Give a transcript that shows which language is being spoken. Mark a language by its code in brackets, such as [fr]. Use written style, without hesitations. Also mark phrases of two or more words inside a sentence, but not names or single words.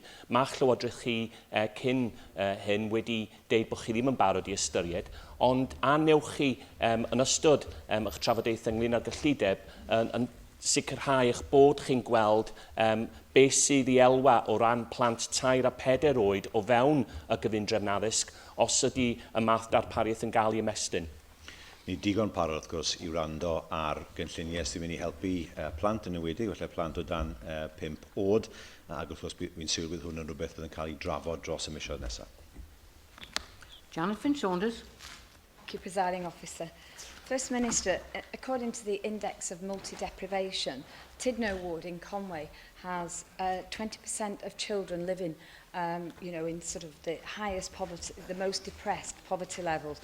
[cy] Mae Llywodraeth chi cyn hyn wedi deud bod chi ddim yn barod i ystyried, ond anewch chi yn ystod eich trafodaeth ynglyn â'r gyllideb yn sicrhau eich bod chi'n gweld beth sydd i elwa o ran plant 3 a 4 oed o fewn y gyfundrefn addysg os ydy y math darpariaeth yn cael ei ymestyn. Ni digon parod, wrth gwrs, i wrando ar gynlluniau sy'n mynd i helpu plant yn ywedig, felly plant o dan 5 oed, ac wrth gwrs fi'n siŵr bydd hwn yn rhywbeth fydd yn cael ei drafod dros y misoedd nesaf. Jonathan Saunders. [en] Thank you, Presiding Officer. First Minister, according to the Index of Multi-Deprivation, Tidno Ward in Conway has 20% of children living in sort of the highest poverty, the most depressed poverty levels.